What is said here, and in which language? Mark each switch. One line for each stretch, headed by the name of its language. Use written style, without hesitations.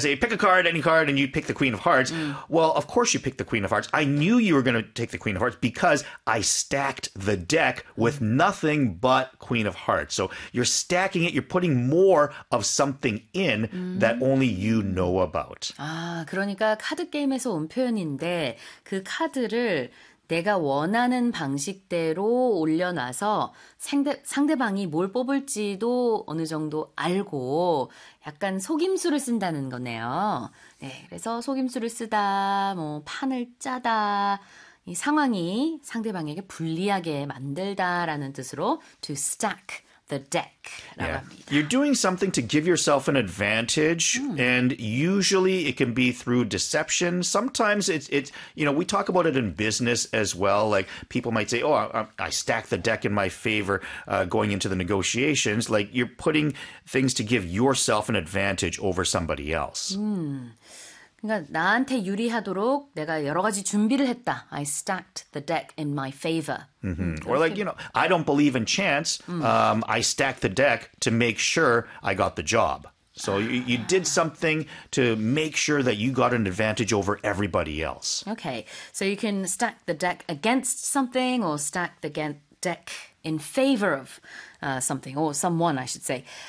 English: And I say, pick a card, any card, and you pick the queen of hearts. Well, of course you pick the queen of hearts. I knew you were going to take the queen of hearts because I stacked the deck with nothing but queen of hearts. So you're stacking it. You're putting more of something in that only you know about.
Korean: 아, 그러니까 카드 게임에서 온 표현인데 그 카드를 내가 원하는 방식대로 올려놔서 상대방이 뭘 뽑을지도 어느 정도 알고 약간 속임수를 쓴다는 거네요. 네, 그래서 속임수를 쓰다, 뭐 판을 짜다, 이 상황이 상대방에게 불리하게 만들다라는 뜻으로
English: to stack the deck. You're doing something to give yourself an advantage, and usually it can be through deception. Sometimes it's you know, we talk about it in business as well. Like people might say, oh, I stack the deck in my favor going into the negotiations. Like you're putting things to give yourself an advantage over somebody else.
Korean: 그러니까 나한테 유리하도록 내가 여러 가지 준비를 했다.
English: I stacked the deck in my favor. Mm-hmm. Or like, you know, I don't believe in chance. I stacked the deck to make sure I got the job. So you did something to make sure that you got an advantage over everybody else. Okay, so you can stack the deck against something or stack the deck in favor of something or someone, I should say.